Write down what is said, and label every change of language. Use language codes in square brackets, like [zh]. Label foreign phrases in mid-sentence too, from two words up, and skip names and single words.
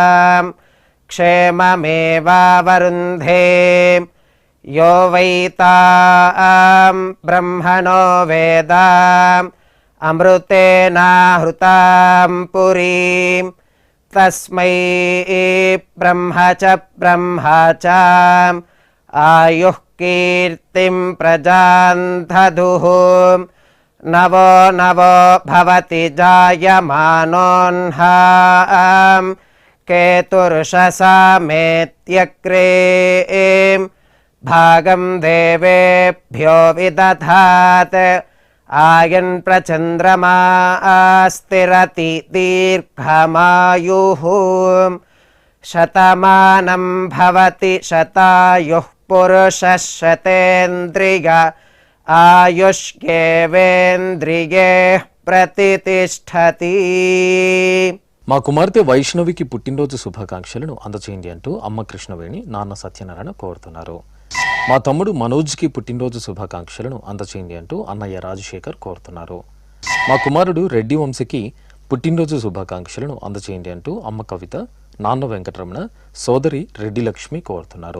[sa] క్షేమమేవావరుంధే యో వై తాం బ్రహ్మణో వేద అమృతేనాహృతాం పురీం తస్మై బ్రహ్మ చ ఆయుః కీర్తిం ప్రజాం దదుః నవో నవో భవతి జాయమానోన్హాం కేతుర్షసామేత్యగ్రే भागं देवेभ्यो विदधात् आयन् प्रचन्द्रमा स्थिरति दीर्घमायुः शतमानं भवति शतायुः पुरुषः शतेन्द्रिय आयुष्येवेन्द्रिये प्रतिष्ठति. [te] మా కుమార్తె వైష్ణవికి పుట్టినరోజు శుభాకాంక్షలను అందచేయండి అంటూ అమ్మ కృష్ణవేణి నాన్న సత్యనారాయణ కోరుతున్నారు. మా తమ్ముడు మనోజ్కి పుట్టినరోజు శుభాకాంక్షలను అందచేయండి అంటూ అన్నయ్య రాజశేఖర్ కోరుతున్నారు. మా కుమారుడు రెడ్డి వంశీకి పుట్టినరోజు శుభాకాంక్షలను అందచేయండి అంటూ అమ్మ కవిత, నాన్న వెంకటరమణ, సోదరి రెడ్డి లక్ష్మి కోరుతున్నారు.